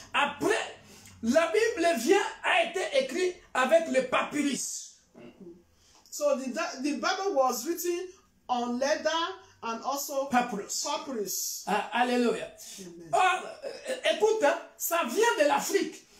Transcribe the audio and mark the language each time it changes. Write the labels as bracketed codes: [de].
[fr] Après, la Bible a été écrite avec le papyrus. [en] So the Bible was written on leather and also Papyrus. papyrus. Alléluia. [fr] Or, écoute, hein, ça vient de l'Afrique.